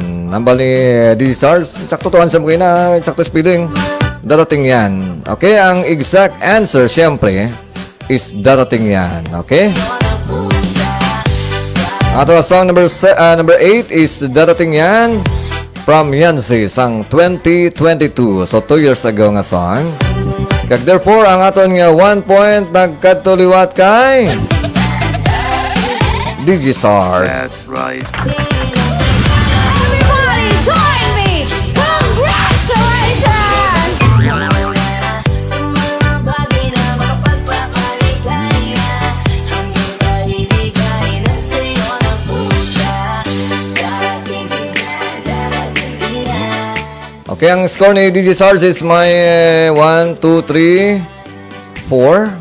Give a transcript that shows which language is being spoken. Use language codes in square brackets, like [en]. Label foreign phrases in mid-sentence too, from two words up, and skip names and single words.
[hil] Nambal ni DJ Sars, sakto tuan sa mga na, sakto spelling. Darating yan. Okay, ang [en] exact answer [hil] syempre is darating yan. Okay? Ato [en] song number 8 [hil] is darating yan from Yancy sang 2022. So [en] 2 years ago [hil] nga song. Kag therefore ang aton nga 1 point nagkatuliwat kay DJ Sars. [en] That's right. Everybody join me! Congratulations! [hil] Okay, ang score ni DJ Sarge is may 1, 2, 3, 4.